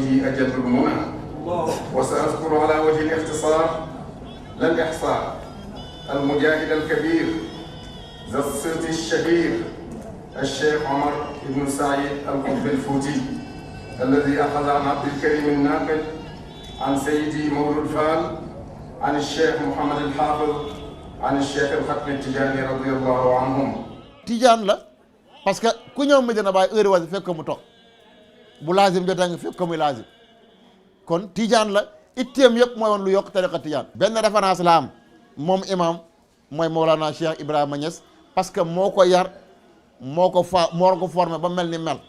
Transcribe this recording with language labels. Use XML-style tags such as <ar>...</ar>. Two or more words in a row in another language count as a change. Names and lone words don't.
<ar>أجل المنى وسأذكر على وجه الاختصار لا الإحصاء المجاهد الكبير ذا الصيت الشهير الشيخ عمر بن سعيد القطب الفوتي الذي أخذ عن عبد الكريم الناقد عن سيدي مولى الفال عن الشيخ محمد الحافظ عن الشيخ الختم التجاني رضي الله عنهم.</ar> <wo>tijaan la parce que ku ñëw Medina Baye heure wasi fekk ko mu toog bu laazim jotee nga fekk ko muy laazim kon tijaan la itteem yëpp mooy woon lu yokk tariqa tijaan. benn référence la am moom imam mooy Mawlana Cheikh Ibrahima Niass parce que moo ko yar moo ko formé ba mel ni mel.</wo>